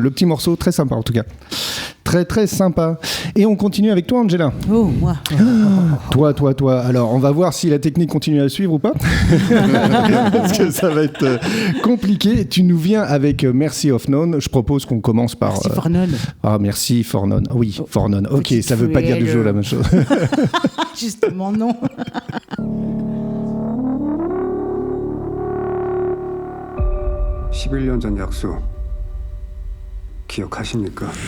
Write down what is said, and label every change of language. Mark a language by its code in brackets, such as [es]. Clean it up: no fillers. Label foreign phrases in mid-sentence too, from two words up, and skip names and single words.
[fr] le petit morceau, très sympa en tout cas. Très très sympa. Et on continue avec toi Angela. Oh, moi. Toi. Alors, on va voir si la technique continue à suivre ou pas. Parce que ça va être compliqué. Tu nous viens avec Merci of None. Je propose qu'on commence par... Merci for None. Ah, merci for None. Oui, for None. Ok, Petite ça veut pas dire du jeu la même chose. Justement, non. [ko] (11년) 전 약속 기억하십니까?